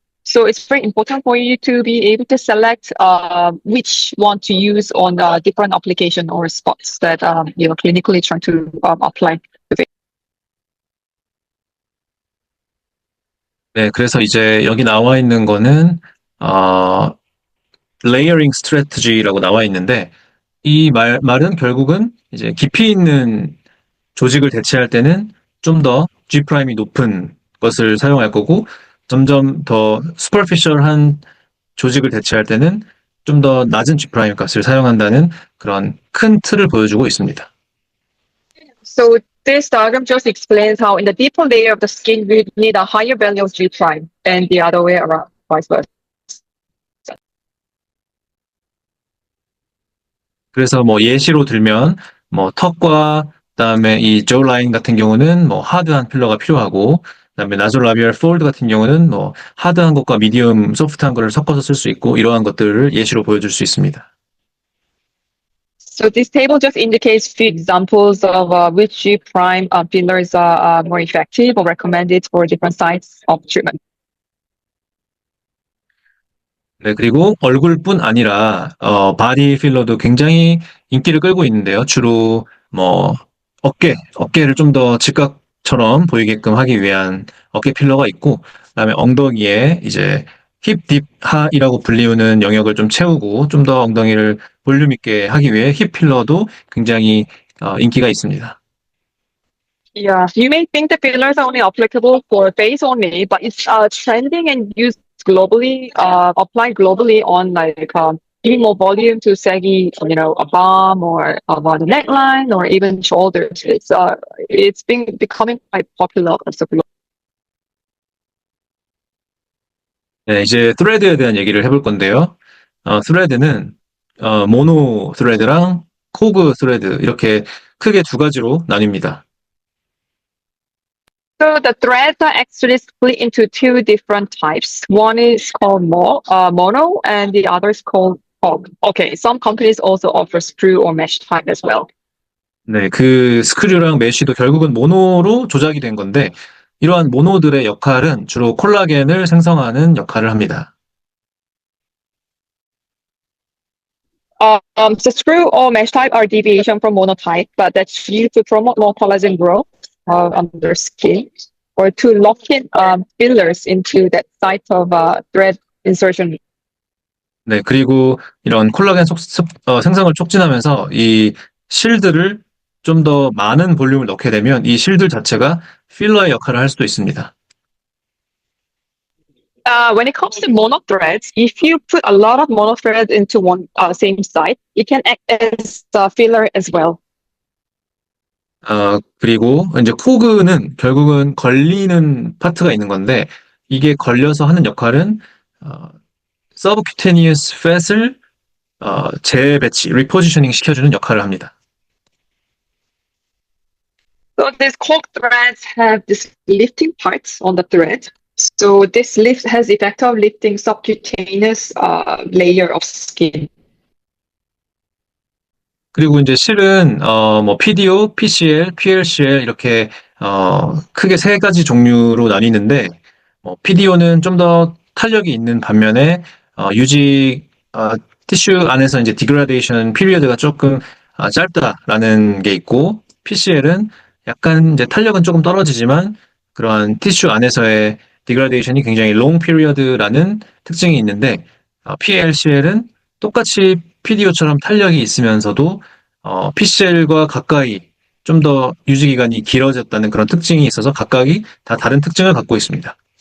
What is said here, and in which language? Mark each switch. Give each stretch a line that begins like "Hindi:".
English: So it's very important for you to be able to select which one to use on different application or spots that you're clinically trying to apply.
Korean: 네, 그래서 이제 여기 나와 있는 거는 레이어링 스트래티지라고 나와 있는데 이 말은 결국은 이제 깊이 있는 조직을 대체할 때는 좀 더 G 프라임이 높은 것을 사용할 거고 점점 더 슈퍼피셜한 조직을 대체할 때는 좀 더 낮은 G 프라임 값을 사용한다는 그런 큰 틀을 보여주고 있습니다.
English: So this diagram just explains how in the deeper layer of the skin we need a higher value of G prime and the other way around, vice versa.
Korean: 그래서 뭐 예시로 들면 뭐 턱과 그다음에 이 조 라인 같은 경우는 뭐 하드한 필러가 필요하고 그다음에 나솔라비얼 폴드 같은 경우는 뭐 하드한 것과 미디엄 소프트한 거를 섞어서 쓸 수 있고 이러한 것들을 예시로 보여줄 수 있습니다.
English: So this table just indicates few examples of which G prime fillers are more effective or recommended for different sites of treatment.
Korean: 네, 그리고 얼굴뿐 아니라 바디 필러도 굉장히 인기를 끌고 있는데요. 주로 뭐 어깨를 좀 더 직각처럼 보이게끔 하기 위한 어깨 필러가 있고, 그다음에 엉덩이에 이제 힙 딥 하이라고 불리우는 영역을 좀 채우고 좀 더 엉덩이를 볼륨 있게 하기 위해 힙 필러도 굉장히 인기가 있습니다.
English: Yeah, you may think the fillers are only applicable for face only, but it's trending and used globally, applied globally on like giving more volume to saggy, a bum or about the neckline or even shoulders. It's been becoming quite popular also globally.
Korean: 네, 이제 스레드에 대한 얘기를 해볼 건데요. 스레드는 모노 스레드랑 코그 스레드 이렇게 크게 두 가지로 나뉩니다.
English: So the threads are actually split into two different types. One is called mono, and the other is called cog. Okay, some companies also offer screw or mesh type as well.
Korean: 네, 그 스크류랑 메쉬도 결국은 모노로 조작이 된 건데, 이러한 모노들의 역할은 주로 콜라겐을 생성하는 역할을 합니다.
English: The screw or mesh type are deviation from monotype, but that's used to promote more collagen growth under skin or to lock in fillers into that site of thread insertion.
Korean: 네, 그리고 이런 콜라겐 생성을 촉진하면서 이 실들을 좀 더 많은 볼륨을 넣게 되면 이 실들 자체가 필러의 역할을 할 수도 있습니다.
English: When it comes to mono threads, if you put a lot of mono threads into one same site, it can act as a filler as well.
Korean: 그리고 이제 코그는 결국은 걸리는 파트가 있는 건데, 이게 걸려서 하는 역할은 서브큐테니어스 팻을 재배치, 리포지셔닝 시켜주는 역할을 합니다.
English: So these cork threads have this lifting parts on the thread. So this lift has the effect of lifting subcutaneous layer of skin.
Korean: 그리고 이제 실은 뭐 PDO, PCL, PLCL 이렇게 크게 세 가지 종류로 나뉘는데, PDO는 좀 더 탄력이 있는 반면에 유지 티슈 안에서 이제 디그라데이션 피리어드가 조금 짧다라는 게 있고, PCL은 약간 이제 탄력은 조금 떨어지지만 그러한 티슈 안에서의 디그라데이션이 굉장히 롱 피리어드라는 특징이 있는데, PLCL은 똑같이 PDO처럼 탄력이 있으면서도 PCL과 가까이 좀 더 유지 기간이 길어졌다는 그런 특징이 있어서 각각이 다 다른 특징을 갖고 있습니다.